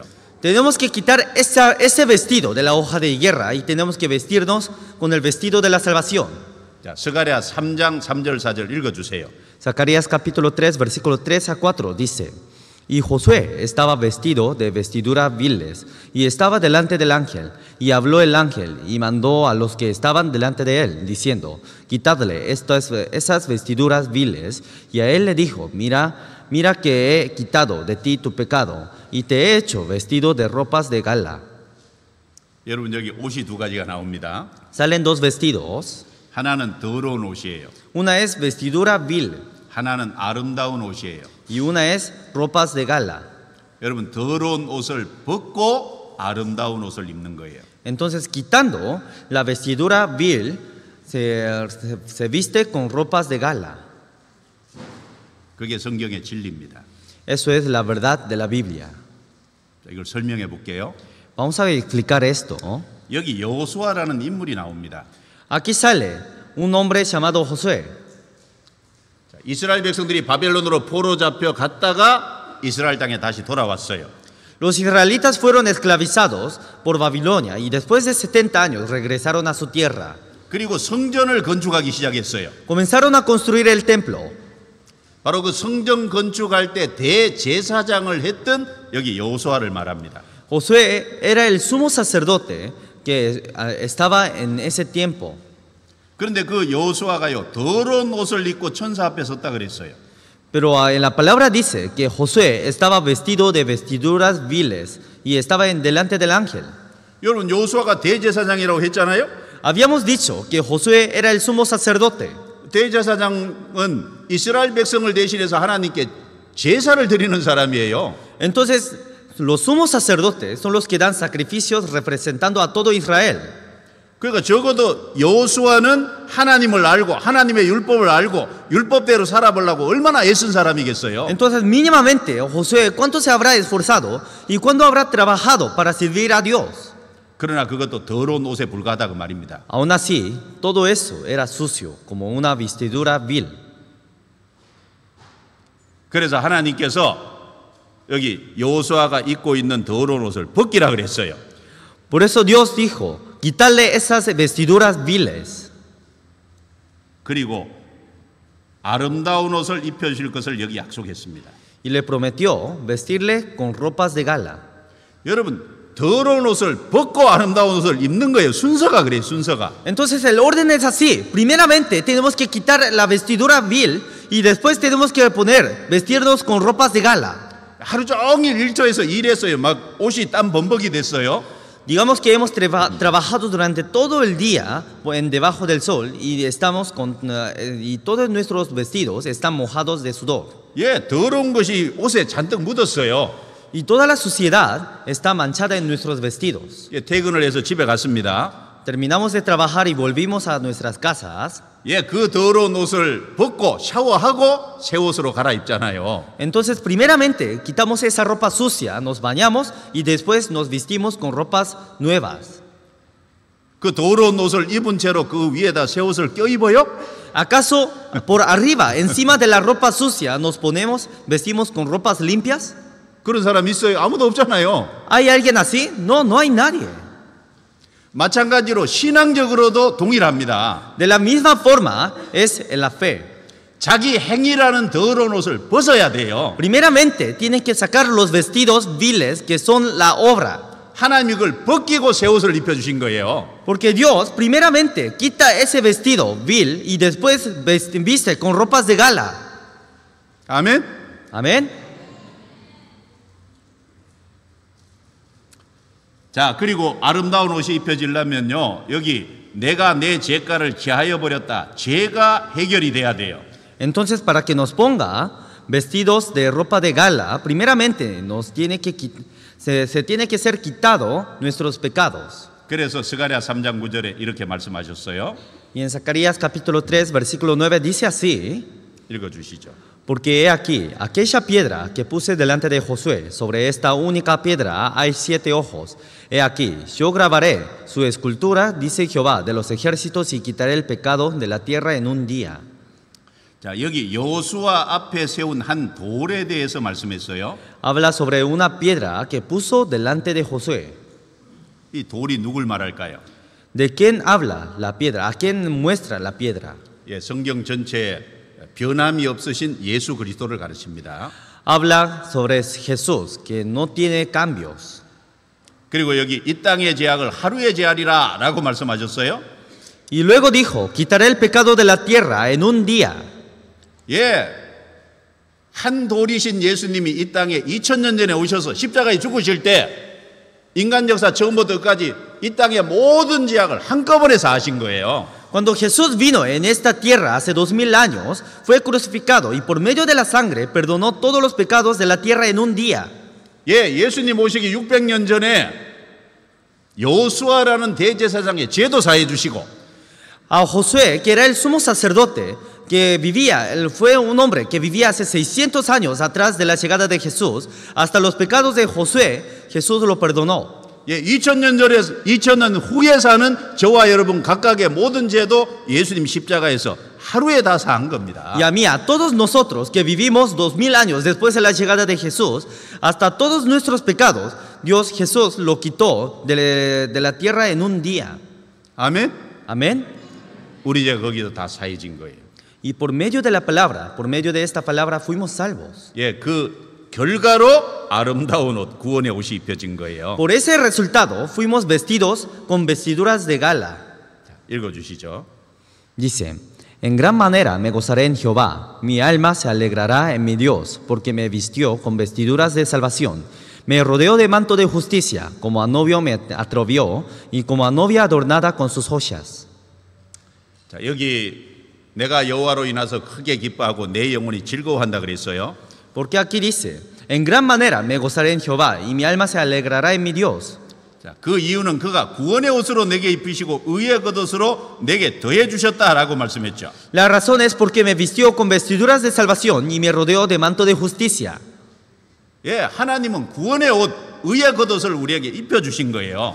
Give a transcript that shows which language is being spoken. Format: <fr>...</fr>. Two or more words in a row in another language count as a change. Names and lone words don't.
<es>Tenemos que quitar ese vestido de la hoja de higuera y tenemos que vestirnos con el vestido de la salvación.</es> <ko>자, 스가랴 3장 3절 4절 읽어주세요.</ko> <es>Zacarías capítulo 3, versículo 3 a 4 dice: Y Josué estaba vestido de vestiduras viles y estaba delante del ángel, y habló el ángel y mandó a los que estaban delante de él, diciendo: Quitadle esas vestiduras viles. Y a él le dijo: Mira que he quitado de ti tu pecado y te he hecho vestido de ropas de gala.</es> <ko>여러분 여기 옷이 두 가지가 나옵니다.</ko> <es>Salen dos vestidos.</es> <ko>하나는 더러운 옷이에요.</ko> <es>Una es vestidura vil</es> <ko>하나는 아름다운 옷이에요.</ko> <es>y una es ropas de gala.</es> <ko>여러분 더러운 옷을 벗고 아름다운 옷을 입는 거예요.</ko> <es>Entonces, quitando la vestidura vil, se viste con ropas de gala.</es> <ko>그게 성경의 진리입니다.</ko> <es>Eso es la verdad de la Biblia.</es> <ko>자, 이걸 설명해 볼게요.</ko> <es>Vamos a explicar esto.</es> <ko>여기 여호수아라는 인물이 나옵니다.</ko> <es>Aquí sale un hombre llamado Josué.</es> <ko>자, 이스라엘 백성들이 바벨론으로 포로 잡혀 갔다가 이스라엘 땅에 다시 돌아왔어요.</ko> <es>Los israelitas fueron esclavizados por Babilonia y después de 70 años regresaron a su tierra.</es> <ko>그리고 성전을 건축하기 시작했어요.</ko> <es>Comenzaron a construir el templo.</es> <ko>바로 그 성전 건축할 때 대제사장을 했던 여기 여호수아를 말합니다.</ko> <es>Josué era el sumo sacerdote que estaba en ese tiempo.</es> <ko>그런데 그 여호수아가요 더러운 옷을 입고 천사 앞에 섰다 그랬어요.</ko> <es>Pero en la palabra dice que Josué estaba vestido de vestiduras viles y estaba delante del ángel.</es> <ko>여러분 여호수아가 대제사장이라고 했잖아요.</ko> <es>Habíamos dicho que Josué era el sumo sacerdote.</es> <ko>대제사장은 이스라엘 백성을 대신해서 하나님께 제사를 드리는 사람이에요.</ko> <es>Entonces, los sumos sacerdotes son los que dan sacrificios representando a todo Israel.</es> <ko>그러니까 적어도 여호수아는 하나님을 알고 하나님의 율법을 알고 율법대로 살아보려고 얼마나 애쓴 사람이겠어요.</ko> <es>Entonces, mínimamente, Josué, ¿cuánto se habrá esforzado y cuándo habrá trabajado para servir a Dios?</es> <ko>그러나 그것도 더러운 옷에 불과하다 그 말입니다.</ko> <es>Aún así, todo eso era sucio, como una vestidura vil.</es> <ko>그래서 하나님께서 여기 여호수아가 입고 있는 더러운 옷을 벗기라 그랬어요.</ko> <es>Por eso Dios dijo, quitarle esas vestiduras viles.</es> <ko>그리고 아름다운 옷을 입혀주실 것을 여기 약속했습니다.</ko> <es>Y le prometió vestirle con ropas de gala.</es> <ko>여러분 더러운 옷을 벗고 아름다운 옷을 입는 거예요. 순서가 그래요. 순서가.</ko> <es>Entonces el orden es así. Primeramente tenemos que quitar la vestidura vil y después tenemos que vestirnos con ropas de gala.</es> <ko>하루 종일 일터에서 일했어요. 막 옷이 땀 범벅이 됐어요.</ko> <es>Digamos que hemos trabajado durante todo el día debajo del sol y y todos nuestros vestidos están mojados de sudor.</es> <ko>예, 더러운 것이 옷에 잔뜩 묻었어요.</ko> <es>Y toda la suciedad está manchada en nuestros vestidos.</es> <ko>예, 퇴근을 해서 집에 갔습니다.</ko> <es>Terminamos de trabajar y volvimos a nuestras casas.</es> <ko>예, 그 더러운 옷을 벗고 샤워하고 새 옷으로 갈아입잖아요.</ko> <es>Entonces, primeramente, quitamos esa ropa sucia, nos bañamos y después nos vestimos con ropas nuevas.</es> <ko>그 더러운 옷을 입은 채로 그 위에다 새 옷을 껴입어요?</ko> <es>¿acaso por arriba, encima de la ropa sucia, vestimos con ropas limpias?</es> <ko>그런 사람 있어요? 아무도 없잖아요.</ko> <es>¿Hay alguien así? No, no hay nadie.</es> <ko>마찬가지로 신앙적으로도 동일합니다.</ko> <es>De la misma forma es en la fe.</es> <ko>자기 행위라는 더러운 옷을 벗어야 돼요.</ko> <es>Primeramente, tienen que sacar los vestidos viles que son la obra.</es> <ko>하나님이 그걸 벗기고 새 옷을 입혀주신 거예요.</ko> <es>Porque Dios primeramente quita ese vestido vil y después viste con ropas de gala.</es> <ko>아멘.</ko> <es>Amén.</es> <ko>자, 그리고 아름다운 옷이 입혀지려면요, 여기 내가 내 죄가를 기하여 버렸다. 죄가 해결이 돼야 돼요.</ko> <es>Entonces, para que nos ponga vestidos de ropa de gala, primeramente se tiene que ser quitado nuestros pecados.</es> <ko>그래서 스가랴 3장 9절에 이렇게 말씀하셨어요.</ko> <es>Y en Zacarías capítulo 3, versículo 9 dice así:</es> <ko>읽어주시죠.</ko> <es>Porque he aquí, aquella piedra que puse delante de Josué, sobre esta única piedra hay 7 ojos. He aquí, yo grabaré su escultura, dice Jehová de los ejércitos, y quitaré el pecado de la tierra en un día.</es> <ko>자, 여기 여호수아 앞에 세운 한 돌에 대해서 말씀했어요.</ko> <es>Habla sobre una piedra que puso delante de Josué.</es> <ko>이 돌이 누굴 말할까요?</ko> <es>¿De quién habla la piedra? ¿A quién muestra la piedra?</es> <ko>예, 성경 전체에 변함이 없으신 예수 그리스도를 가르칩니다.</ko> <es>Habla sobre Jesús, que no tiene cambios.</es> <ko>그리고 여기 이 땅의 죄악을 하루에 제하리라 라고 말씀하셨어요.</ko> <es>Y luego dijo, quitaré el pecado de la tierra en un día.</es> <ko>예, 한 돌이신 예수님이 이 땅에 2000년 전에 오셔서 십자가에 죽으실 때 인간 역사 처음부터 끝까지 이 땅의 모든 죄악을 한꺼번에 사하신 거예요.</ko> <es>Cuando Jesús vino en esta tierra hace 2000 años, fue crucificado y por medio de la sangre perdonó todos los pecados de la tierra en un día.</es> <ko>예, 예수님 오시기 600년 전에 여호수아라는 대제사장의 죄도 사해 주시고</ko> <es>A Josué, que era el sumo sacerdote, que vivía, él fue un hombre que vivía hace 600 años atrás de la llegada de Jesús, hasta los pecados de Josué, Jesús lo perdonó.</es> <ko>예, 2000년 후에 사는 저와 여러분 각각의 모든 죄도 예수님 십자가에서 하루에 다 사한 겁니다.</ko> <es>Y a mí, a todos nosotros que vivimos 2000 años después de la llegada de Jesús, hasta todos nuestros pecados, Jesús lo quitó de la tierra en un día.</es> <ko>아멘.</ko> <es>Amén.</es> <ko>우리 죄 거기도 다 사해진 거예요.</ko> <es>Y por medio de la palabra, por medio de esta palabra fuimos salvos.</es> <ko>예, 그 결과로 아름다운 옷, 구원의 옷이 입혀진 거예요.</ko> <es>Por ese resultado fuimos vestidos con vestiduras de gala.</es> <ko>읽어주시죠.</ko> <es>Dice: En gran manera me gozaré en Jehová, mi alma se alegrará en mi Dios, porque me vistió con vestiduras de salvación. Me rodeó de manto de justicia, como a novio me atrovió, y como a novia adornada con sus joyas.</es> <ko>자, 여기 내가 여호와로 인하여 크게 기뻐하고 내 영혼이 즐거워한다 그랬어요.</ko> <es>Porque aquí dice: En gran manera me gozaré en Jehová, y mi alma se alegrará en mi Dios.</es> <ko>자, 그 이유는 그가 구원의 옷으로 내게 입히시고 의의 겉옷으로 내게 더해 주셨다라고 말씀했죠.</ko> <es>La razón es porque me vistió con vestiduras de salvación y me rodeó de manto de justicia.</es> <ko>예, 하나님은 구원의 옷, 의의 겉옷을 우리에게 입혀 주신 거예요.</ko>